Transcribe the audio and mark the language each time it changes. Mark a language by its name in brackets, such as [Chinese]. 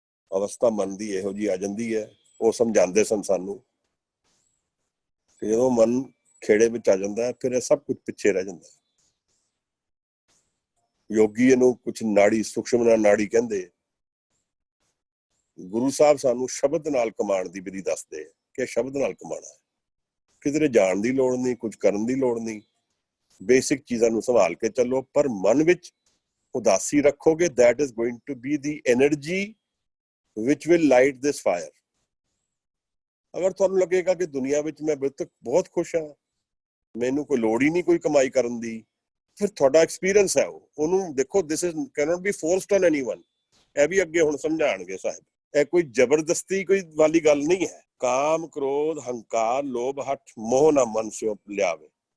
[Punjabi] ਅਵਸਥਾ ਮਨ ਦੀ ਇਹੋ ਜਿਹੀ ਆ ਜਾਂਦੀ ਹੈ। ਉਹ ਸਮਝਾਉਂਦੇ ਸਨ ਸਾਨੂੰ ਕਿ ਜਦੋਂ ਮਨ ਖੇੜੇ ਵਿੱਚ ਆ ਜਾਂਦਾ ਹੈ, ਫਿਰ ਇਹ ਸਭ ਕੁਝ ਪਿੱਛੇ ਰਹਿ ਜਾਂਦਾ ਹੈ। ਯੋਗੀ ਇਹਨੂੰ ਕੁਝ ਨਾੜੀ, ਸੂਖਸ਼ਮ ਨਾੜੀ ਕਹਿੰਦੇ। ਗੁਰੂ ਸਾਹਿਬ ਸਾਨੂੰ ਸ਼ਬਦ ਨਾਲ ਕਮਾਉਣ ਦੀ ਵਿਧੀ ਦੱਸਦੇ ਕਿ ਸ਼ਬਦ ਨਾਲ ਕਮਾਉਣਾ ਹੈ। ਕਿਧਰੇ ਜਾਣ ਦੀ ਲੋੜ ਨਹੀਂ, ਕੁਝ ਕਰਨ ਦੀ ਲੋੜ ਨਹੀਂ। ਬੇਸਿਕ ਚੀਜ਼ਾਂ ਨੂੰ ਸੰਭਾਲ ਕੇ ਚੱਲੋ, ਪਰ ਮਨ ਵਿੱਚ ਉਦਾਸੀ ਰੱਖੋਗੇ, [English] that is going to be the energy which will light this fire। [Punjabi] ਅਗਰ ਤੁਹਾਨੂੰ ਲੱਗੇਗਾ ਕਿ ਦੁਨੀਆ ਵਿੱਚ ਮੈਂ ਬਹੁਤ ਖੁਸ਼ ਹਾਂ, ਮੈਨੂੰ ਕੋਈ ਲੋੜ ਹੀ ਨਹੀਂ ਕੋਈ ਕਮਾਈ ਕਰਨ ਦੀ, ਫਿਰ ਤੁਹਾਡਾ ਐਕਸਪੀਰੀਅੰਸ ਹੈ ਉਹਨੂੰ ਦੇਖੋ। [English] This is cannot be forced on anyone. [Punjabi] ਇਹ ਵੀ ਅੱਗੇ ਹੁਣ ਸਮਝਾਣਗੇ ਸਾਹਿਬ। ਇਹ ਕੋਈ ਜ਼ਬਰਦਸਤੀ ਕੋਈ ਵਾਲੀ ਗੱਲ ਨਹੀਂ ਹੈ। ਕਾਮ ਕ੍ਰੋਧ ਹੰਕਾਰ ਲੋਭ ਹਠ ਮੋਹ ਨਾ ਮਨ ਸਿਓ ਲਿਆਵੇ।